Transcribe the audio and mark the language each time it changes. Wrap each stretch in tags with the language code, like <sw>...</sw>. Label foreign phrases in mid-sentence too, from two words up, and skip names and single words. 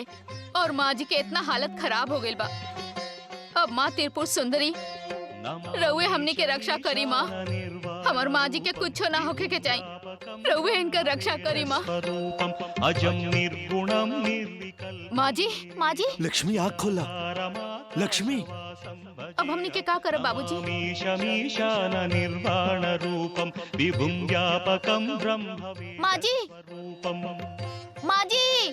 <bho>और माँ जी के इतना हालत खराब हो गई बा। अब माँ त्रिपुर सुंदरी रउए हमनी के रक्षा करी माँ। हमार माँ जी के कुछ ना होके के चाहिए। रउए इनका रक्षा करी माँ। माँ जी। लक्ष्मी आँख खोला। लक्ष्मी, अब हमने के का करब बाबूजी?</bho> <sa>निर्वाण रूपम विभुम व्यापकम ब्रह्म।</sa> <bho>माँ जी।</bho>